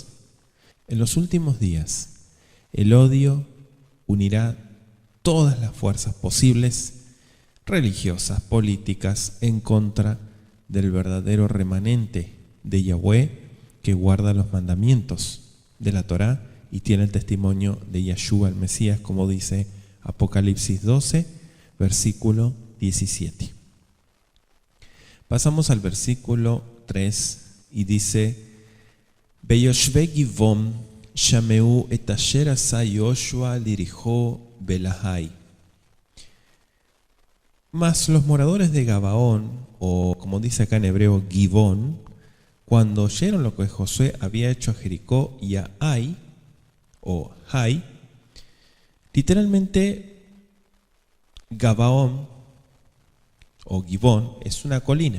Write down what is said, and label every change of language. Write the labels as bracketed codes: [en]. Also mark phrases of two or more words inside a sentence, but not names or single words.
[es] En los últimos días, el odio unirá todas las fuerzas posibles, religiosas, políticas, en contra del verdadero remanente de Yahweh que guarda los mandamientos de la Torá y tiene el testimonio de Yeshua el Mesías, como dice Apocalipsis 12, versículo 17. Pasamos al versículo 3 y dice: [he] ויושבי גבעון שמעו את אשר עשה יהושע ליריחו ולעי. [es] Mas los moradores de Gabaón, o como dice acá en hebreo, Givón, cuando oyeron lo que Josué había hecho a Jericó y a Ai, o Hai, literalmente Gabaón, o Givón, es una colina.